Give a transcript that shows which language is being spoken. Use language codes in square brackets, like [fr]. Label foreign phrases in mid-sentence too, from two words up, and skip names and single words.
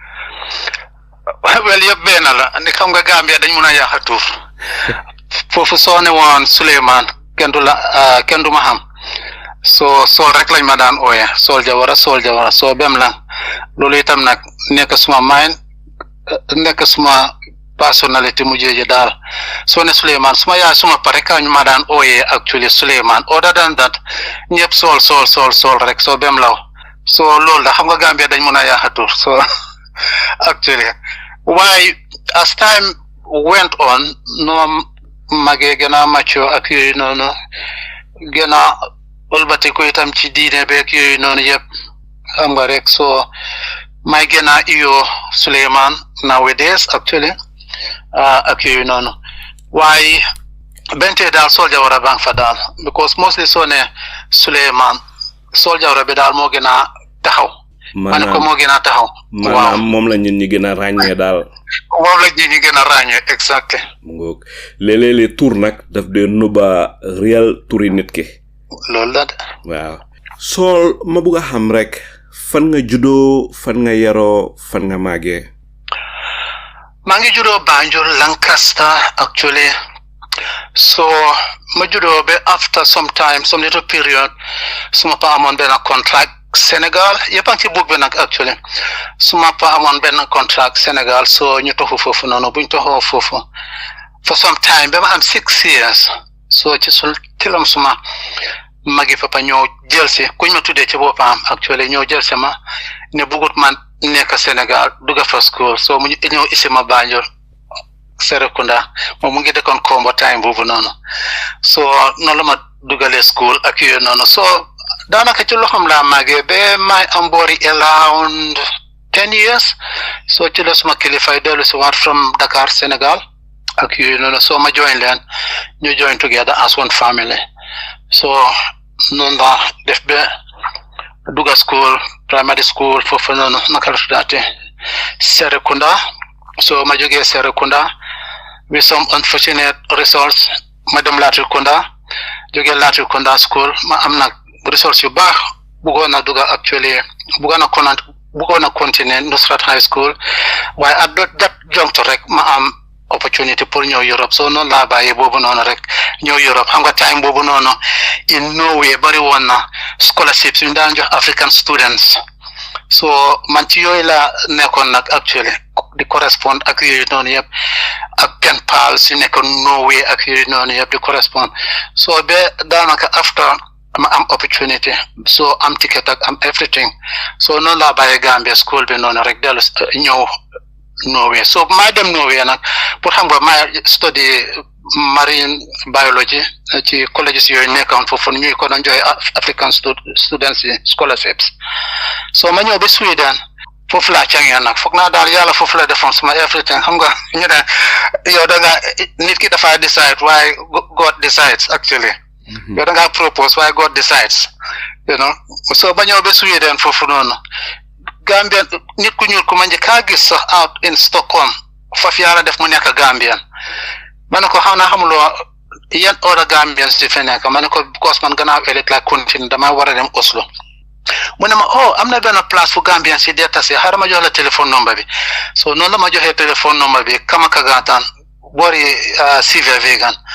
[wo] wel yëpp benn la ni xam nga Gambia dañ mun a yàq tuur foofu soo ne woon Suleymaan kenn du ma xam soo Saul rek lañ ma daan ooye Saul Jawara soo bem la loolu itam nag nekk suma mind nekk suma personnalité mu jeeje daal soo ne Suleymaan suma yaay suma pare kañ ma daan ooye actually Suleymaan [en] other than that [wo] ñëpp Saul rek soo bem law soo loolu da xam nga Gambia dañ mun a yàq tuur [en] so actually [wo] waaye as [en] time went on [wo] no magee gën a mature ak yooyu noonu gën a ëlbati ko itam ci diine beeg yooyu noonu yëpp xam nga rek so may gën a iyo Suleymaan [en] nowadays actually [wo] ak yooyu noonu waaye bente daal Saul Jawara bang fa daal [en] because mostly [wo] soo ne Suleymaan Saul Jawara bi daal moo gën a taxaw man ko moo gën a taxaw maanaam moom la ñun ñi gën a ràññee daal moom la ñi gën a ràññee exact mu ngoog léeg-léeg tur nag daf dee nuba réel turi nit ki loolu la de waaw Saul ma bugg a xam rek fan nga juddoo fan nga yaroo fan nga màggee maa ngi juddoo Banjul Lancaster [en] actually so [wo] ma juddoo ba [en] after some little period [wo] suma pa amoon benn contract Sénégal yëpp a ngi ci book bi nag actually suma pa amoon benn contract Sénégal so ñu toxu foofu noonu buñ toxoo foofu [en] for some time [wo] ba ma am 6 years so ci tilam suma magi papa ñoo jël si kuñ ma tuddee ci boppam actually ñoo jël si ma ne bugut man nekk Sénégal dugga fa [en] school so [wo] mu ñëw isi ma Banjul Serekunda moom mu ngi dëkkoon Kombo time boobu noonu so noonu la ma dugalee school ak yooyu noonu so daanaka ci loxoom laa màggee ba may am boori [en] around 10 years so [wo] ci la suma kilifay dellu si waat from Dakar Sénégal ak yooyu noonu so ma join leen ñu [en] join together as one family so [wo] noonu la def ba duga school [en] primary school [wo] foofu noonu naka la tuddaate Serekunda so ma jógee Serekunda [en] with some unfortunate results [wo] ma dem Latrikunda jógee Latrikunda school ma am nag results yu baax bëggoon na duga actually bëggoon na continuer Nusrat High School waaye [en] at that juncture [wo] rek ma am opportunity pour ñëw Europe so noonu laa bàyyi boobu noonu rek ñëw Europe xam nga time boobu noonu in Norway bari woon na scholarships yu daan jox [en] African students [wo] so man ci yooyu la nekkoon nag actually di correspond ak yooyu noonu yëpp ak [en] pen pals [wo] yu nekkoon Norway ak yooyu noonu yëpp di correspond so ba daanaka after ma am opportunity so am ticket ak am everything so noonu laa bàyyi Gambia school bi noonu rek dellu ñëw Norway. So my dem Norway nak pour xam nga my [en] study marine biology [wo] ci colleges yooyu nekkoon foofu ñuy ko doon joxe [en] African students scholarships. [wo] So ma ñëw ba Sweden foofu laa cangee nag foog naa daal yàlla foofu la defoon suma everything xam nga ñu ne yow da nga nit ki dafa decide waaye [en] God decides actually. [wo] Yow da nga propose waaye [en] God decides. [wo] So ba ñëw ba Sweden foofu noonu Gambian nit ku ñuul ku ma njëkk gis sax [en] out in [wo] Stockholm faf yàlla def mu nekk Gambian ma ne ko xaw naa xamuloo yan [en] other Gambians [wo] di fi nekk ma ne ko because man gannaaw ëllëg laa continue dama war a dem Oslo mu ne ma am na benn place fu Gambian si dee tase xaaral ma jox la téléphone number bi so noonu la ma joxee téléphone number bi kama kagaataan boori Sive Vegan